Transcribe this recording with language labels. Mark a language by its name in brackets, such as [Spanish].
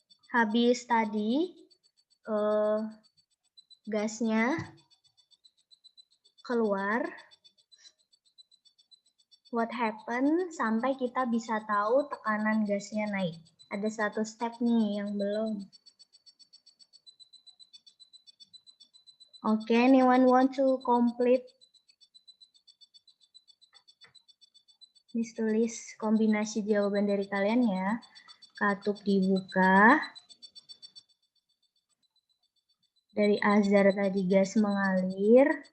[Indonesian] Habis tadi gasnya keluar, [English] what happen [Indonesian] sampai kita bisa tahu tekanan gasnya naik? Ada satu step nih yang belum. [English] Oke, anyone want to complete? [Indonesian] Miss tulis kombinasi jawaban dari kalian ya. Katup dibuka. Dari Azhar tadi gas mengalir.